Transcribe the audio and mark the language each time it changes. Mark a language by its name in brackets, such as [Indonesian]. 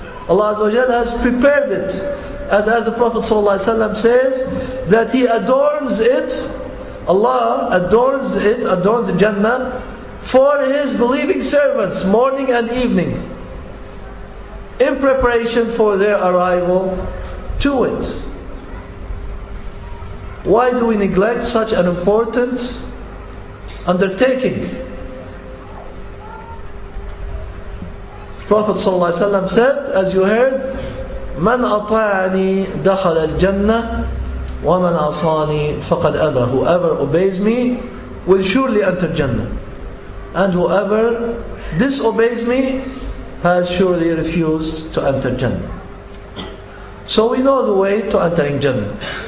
[English] Allah Azza wa Jal has prepared it, and as the Prophet ﷺ says, that He adorns it, Allah adorns the Jannah for His believing servants morning and evening, in preparation for their arrival to it. Why do we neglect such an important undertaking? Prophet ﷺ said, as you heard, [Arabic] مَنْ أَطَاعَنِي دَخَلَ الْجَنَّةِ وَمَنْ عَصَانِي فَقَدْ أَبَى. [English] Whoever obeys me will surely enter Jannah, and whoever disobeys me has surely refused to enter Jannah. So we know the way to entering Jannah.